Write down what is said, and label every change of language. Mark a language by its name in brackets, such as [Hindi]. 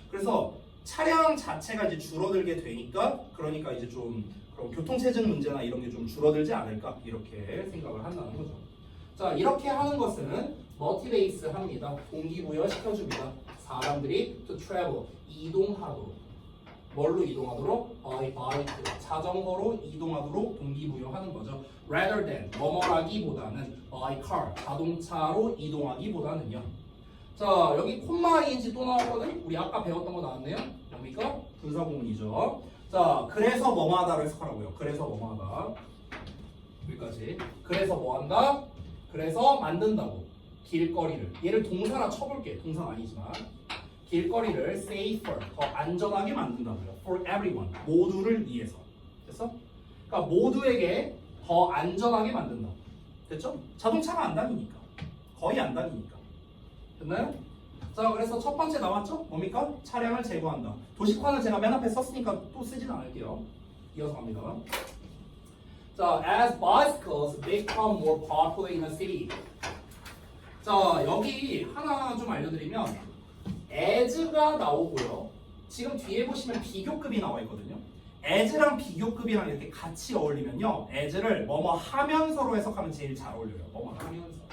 [Korean] 그래서 차량 자체가 이제 줄어들게 되니까 그러니까 이제 좀 그런 교통체증 문제나 이런 게 좀 줄어들지 않을까 이렇게 생각을 한다는 거죠. 자, 이렇게 하는 것은 motivates 합니다. 동기부여 시켜줍니다. 사람들이 [English] to travel [Korean] 이동하도록. 뭘로 이동하도록? [English] by bike [Korean] 자전거로 이동하도록 동기부여하는 거죠. [English] rather than [Korean] 뭐뭐라기보다는 [English] by car [Korean] 자동차로 이동하기보다는요. 자, 여기 콤마 ing 또 나왔거든. 우리 아까 배웠던 거 나왔네요. 뭡니까? 분사구문이죠. 자, 그래서 뭐뭐하다로 해석하라고요. 그래서 뭐뭐하다. 여기까지. 그래서 뭐한다? 그래서 만든다고. 길거리를. 얘를 동사나 쳐볼게. 동사는 아니지만. 길거리를 safer, 더 안전하게 만든다고요. [English] For everyone, [Korean] 모두를 위해서. 됐어? 그러니까 모두에게 더 안전하게 만든다. 됐죠? 자동차가 안 다니니까. 거의 안 다니니까. 됐나요? 자, 그래서 첫 번째 나왔죠? 뭡니까? 차량을 제거한다. 도식화는 제가 맨 앞에 썼으니까 또 쓰진 않을게요. 이어서 갑니다. 자, [English] as bicycles become more popular in a city. [Korean] 자, 여기 하나 좀 알려드리면 as가 나오고요. 지금 뒤에 보시면 비교급이 나와 있거든요. as랑 비교급이랑 이렇게 같이 어울리면요. as를 뭐뭐 하면서로 해석하면 제일 잘 어울려요. 뭐뭐 하면서.